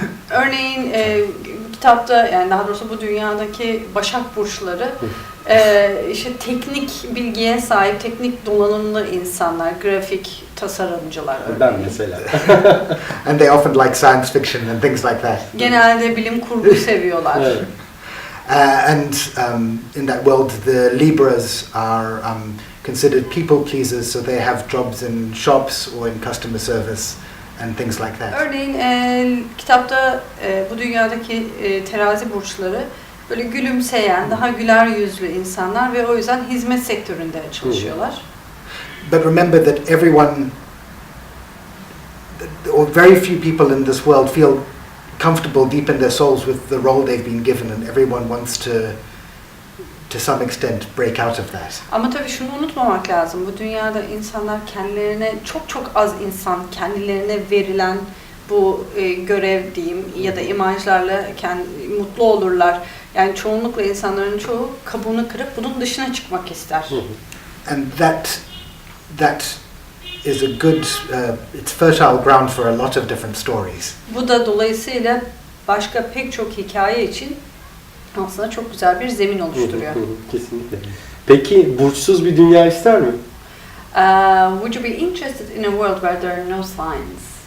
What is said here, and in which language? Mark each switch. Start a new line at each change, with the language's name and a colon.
Turkish: Örneğin kitapta, yani daha doğrusu bu dünyadaki Başak burçları işte teknik bilgiye sahip, teknik donanımlı insanlar, grafik tasarımcılar örneğin. Ben mesela.
English: And they often like science fiction and things like that.
Turkish: Genelde bilim kurgu seviyorlar. Evet.
English: And in that world, the Libras are considered people pleasers, so they have jobs in shops or in customer service and things like that.
Turkish: Örneğin kitapta bu dünyadaki terazi burçları böyle gülümseyen, daha güler yüzlü insanlar ve o yüzden hizmet sektöründe çalışıyorlar.
English: But remember that everyone, or very few people in this world feel comfortable deep in their souls with the role they've been given, and everyone wants to some extent break out of that.
Turkish: Ama tabii şunu unutmamak lazım. Bu dünyada insanlar kendilerine çok az insan kendilerine verilen bu görev diyeyim ya da imajlarla mutlu olurlar. Yani çoğunlukla insanların çoğu kabuğunu kırıp bunun dışına çıkmak ister.
English: And that is a good, it's fertile ground for a lot of different stories.
Turkish: Bu da dolayısıyla başka pek çok hikaye için aslında çok güzel bir zemin oluşturuyor. Kesinlikle. Peki burçsuz bir dünya ister mi?
English: Would you be interested in a world where there are no signs?